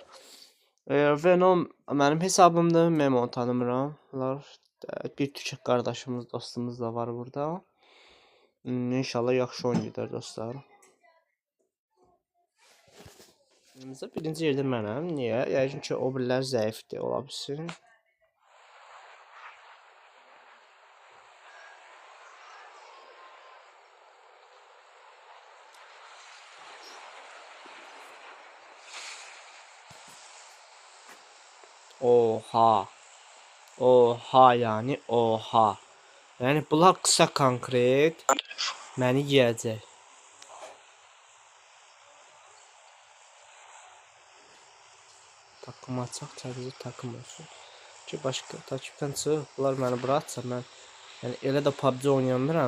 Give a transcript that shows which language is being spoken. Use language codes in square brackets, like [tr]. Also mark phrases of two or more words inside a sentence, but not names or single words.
[az] Venom mənim hesabımdır. Memo tanımıram. Bir tükək qardaşımız, dostumuz da var burada. İnşallah yaxşı oyun gedər dostlar. Birinci yerdə mənəm. Niyə? Yəqin ki, o birilər zəifdir, ola bilsin. [tr] Oha. Oha yani, oha. [az] Yəni bunlar qısa konkret məni yeyəcək. Takım açaq, təzə takım olsun. Ki başqa takipdən çıx, bunlar məni bıraksa mən yəni elə də PUBG oynayamıram.